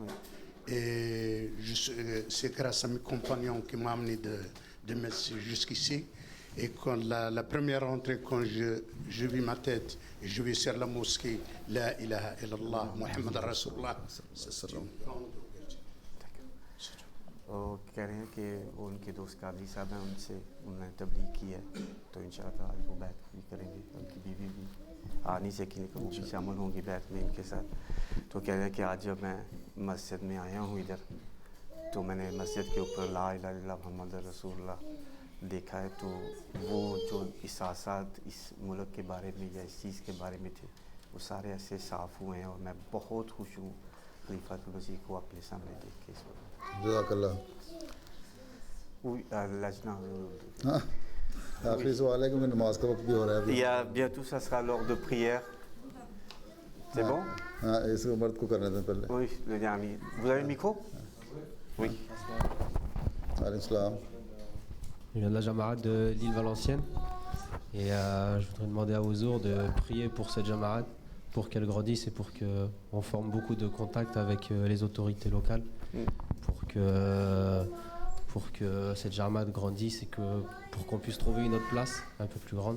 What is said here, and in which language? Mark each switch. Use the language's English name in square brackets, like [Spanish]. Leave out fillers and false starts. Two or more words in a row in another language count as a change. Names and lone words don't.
[French] Et c'est grâce à mes compagnons qui m'ont amené de Metz jusqu'ici. Et quand la première entrée, quand je vis ma tête, et je vis sur la mosquée, [Arabic] لا إله إلا الله، محمد رسول الله, [French] c'est une grande ouverture. [Urdu] وہ کہہ رہے ہیں کہ ان کے دوست قادری صاحب ہیں، ان سے انہوں نے تبلیغ کی ہے، تو انشاءاللہ آج وہ بیعت بھی کریں گے، ان کی بیوی بھی آ نہیں سکی لیکن وہ بھی شامل ہوں گی بیعت میں ان کے ساتھ. تو کہہ رہے ہیں کہ آج جب میں مسجد میں آیا ہوں ادھر، تو میں نے مسجد کے اوپر [Arabic] لا إله إلا الله محمد رسول الله [Urdu] دیکھا ہے، تو وہ جو احساسات اس ملک کے بارے میں یا اس چیز کے بارے میں تھے، وہ سارے ایسے صاف ہوئے ہیں، اور میں بہت خوش ہوں خلیفۃ المسیح کو اپنے سامنے دیکھ کے اس وقت. जज़ाकल्लाह। लजना آخری سوال ہے کہ میں نماز کا وقت بھی ہو رہا ہے ابھی. [French] Il y a bientôt ça sera l'heure de prière. C'est bon? [Urdu] ہاں، اس کو مرد کو کرنے دیں پہلے. [French] Oui, le dernier. Vous avez le micro? Oui. [Arabic] عليه السلام. [French] Je viens de la Jamaat de l'île Valenciennes et je voudrais demander à Ouzour de prier pour cette Jamaat, pour qu'elle grandisse et pour qu'on forme beaucoup de contacts avec les autorités locales, pour que cette Jamaat grandisse et pour qu'on puisse trouver une autre place un peu plus grande.